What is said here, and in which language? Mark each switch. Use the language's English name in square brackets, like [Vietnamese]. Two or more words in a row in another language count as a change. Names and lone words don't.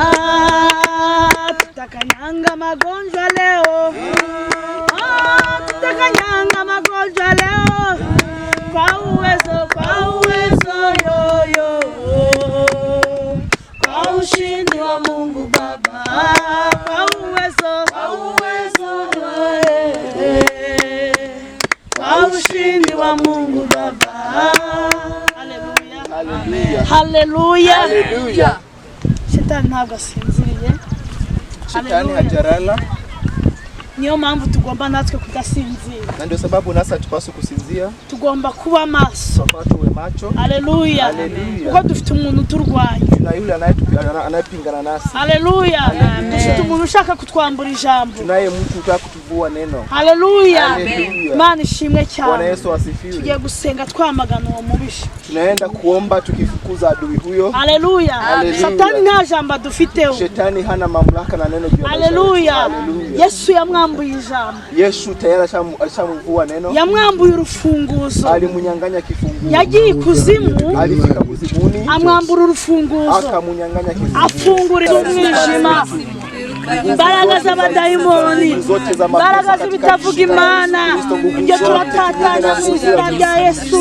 [Swahili] Tutakanyanga magonjwa leo, tutakanyanga magonjwa leo, kwa uwezo yo kwa ushindi wa Mungu Baba, kwa uwezo kwa ushindi wa Mungu Baba. Haleluya. Haleluya. [Kinyarwanda] Shetani ntabwo asinziriye. [Swahili] Shetani hajarala. [Kinyarwanda] Niyo mpamvu tugomba natwe kudasinzira. [Swahili] Na ndio sababu nasa tupaswa kusinzia. [Kinyarwanda] Tugomba kuba maso. [Swahili] Tuwe macho. Haleluya. [Kinyarwanda] Kuko dufite umuntu turwanya. [Swahili] Na yule anayepingana nasi. Haleluya. [Kinyarwanda] Dufite umuntu ushaka kutwambura ijambo. [Swahili] Tunaye mtu utaka kutuvua neno. [Kinyarwanda] Haleluya. Imana ishimwe cyane. [Swahili] Bwana Yesu asifiwe. [Kinyarwanda] Tugiye gusenga twamagana uwo mubisha. [Swahili] Tunaenda kuomba tukifukuza adui huyo. Haleluya. [Kinyarwanda] Satani nta jambo dufiteho. [Swahili] Shetani hana mamlaka na neno juu ya maisha. Haleluya. [Kinyarwanda] Yesu yamwambuye ijambo. [Swahili] Yesu tayari alishamvua neno. [Kinyarwanda] Yamwambuye urufunguzo. [Swahili] Alimunyanganya kifunguzo. [Kinyarwanda] Yagiye kuzimu. [Swahili] Alifika kuzimuni. [Kinyarwanda] Amwambura urufunguzo. [Swahili] Akamunyanganya kifunguzo. [Kinyarwanda] Afungura umwijima. Imbaraga z'abadayimoni, imbaraga z'ibitavuga Imana, ibyo turatatanya mu izina rya Yesu.